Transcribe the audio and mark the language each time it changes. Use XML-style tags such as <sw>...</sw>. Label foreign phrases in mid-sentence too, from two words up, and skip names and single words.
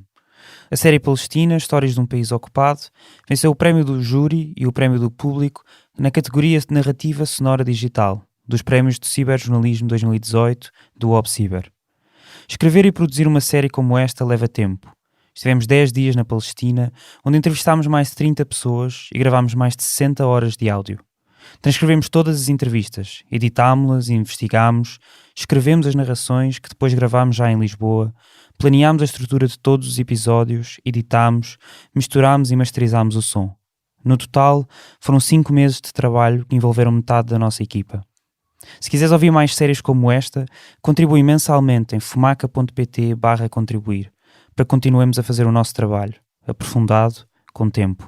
<pt>A série palestina Histórias de um País Ocupado venceu o prémio do júri e o prémio do público na categoria de narrativa sonora digital, dos prémios de Ciberjornalismo 2018 do ObCiber. Escrever e produzir uma série como esta leva tempo. Estivemos 10 dias na Palestina, onde entrevistámos mais de 30 pessoas e gravámos mais de 60 horas de áudio. Transcrevemos todas as entrevistas, editámo-las e investigámos, escrevemos as narrações que depois gravámos já em Lisboa, planeámos a estrutura de todos os episódios, editámos, misturámos e masterizámos o som. No total, foram 5 meses de trabalho que envolveram metade da nossa equipa. Se quiseres ouvir mais séries como esta, contribui mensalmente em fumaca.pt/contribuir, para que continuemos a fazer o nosso trabalho, aprofundado, com tempo.</pt>